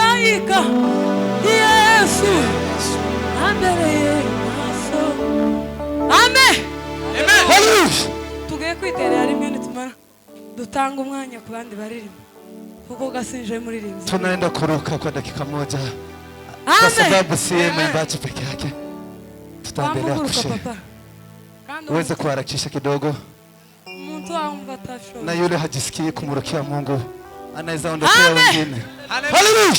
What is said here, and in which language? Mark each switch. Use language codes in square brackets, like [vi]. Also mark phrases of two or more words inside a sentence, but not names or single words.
[rw] guhangayika Yesu ambereye maso. Amen. Tugiye kwiterera rimwe nitumara dutanga umwanya ku bandi baririmba kuko gasinje muririmbyi. [sw] Tunaenda kuruka kwa dakika moja kwa sababu si mwimbaji peke yake. Tutaendelea kushare. Uweze kuharakisha kidogo. Na yule hajisikii kumurukia Mungu anaweza ondokea wengine. Haleluya.